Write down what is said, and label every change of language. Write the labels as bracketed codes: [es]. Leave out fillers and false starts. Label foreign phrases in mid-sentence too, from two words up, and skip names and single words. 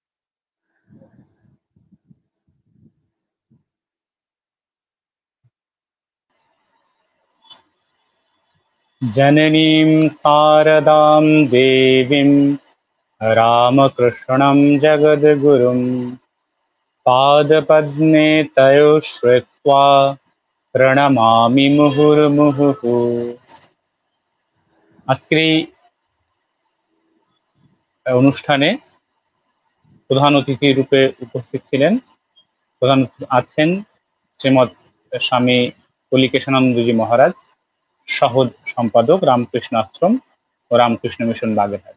[sa] जननीं शारदां देवीं रामकृष्णं जगद्गुरुं पादपद्मे तयो श्रुत्वा प्रणमामि मुहुर्मुहुः। [bn] আজকের এই অনুষ্ঠানে প্রধান অতিথি রূপে উপস্থিত ছিলেন, প্রধান আছেন শ্রীমৎ স্বামী কলিকেশানন্দজি মহারাজ, সহ সম্পাদক রামকৃষ্ণ আশ্রম ও রামকৃষ্ণ মিশন বাগেরহাট।